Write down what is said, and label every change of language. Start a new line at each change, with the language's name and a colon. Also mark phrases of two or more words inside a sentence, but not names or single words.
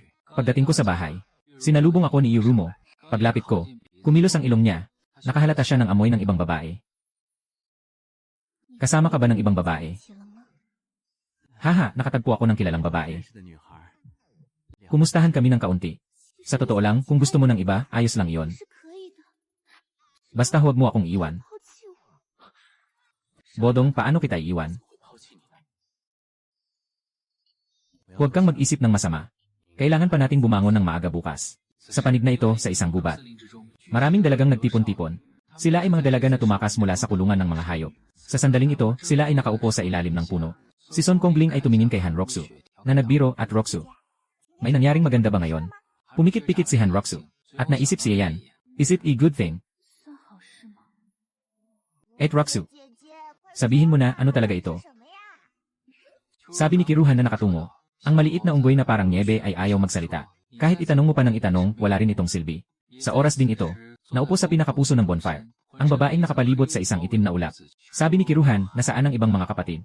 Filipino: Pagdating ko sa bahay, sinalubong ako ni Yurumo. Paglapit ko, kumilos ang ilong niya. Nakahalata siya ng amoy ng ibang babae. Kasama ka ba ng ibang babae?
Chinese: 起了吗？
Filipino: Haha, nakatagpo ako ng kilalang babae. Kumustahan kami ng kaunti. Sa totoo lang, kung gusto mo ng iba, ayos lang iyon.
Chinese: 是可以的，
Filipino: Basta huwag mo akong iwan.
Chinese: 抛弃我。
Filipino: Bodong, paano kita iiwan? Huwag kang mag-isip ng masama. Kailangan pa nating bumangon ng maaga bukas. Sa panig na ito, sa isang gubat. Maraming dalagang nagtipon-tipon. Sila ay mga dalaga na tumakas mula sa kulungan ng mga hayop. Sa sandaling ito, sila ay nakaupo sa ilalim ng puno. Si Son Kongbling ay tumingin kay Han Roxu, na nagbiro at Roxu. May nangyaring maganda ba ngayon? Pumikit-pikit si Han Roxu, at naisip si Yayan.
English: Is it a good thing?
Chinese: 算好事吗？
Filipino: Roxu,
Chinese: 姐姐，
Filipino: sabihin mo na ano talaga ito.
Chinese: 什么呀？
Filipino: Sabi ni Kiruhan na nakatungo. Ang maliit na unggoy na parang niebe ay ayaw magsalita. Kahit itanong mo pa ng itanong, wala rin itong silbi. Sa oras din ito, naupo sa pinakapuso ng bonfire. Ang babaeng nakapalibot sa isang itim na ulap. Sabi ni Kiruhan, nasaan ang ibang mga kapatid?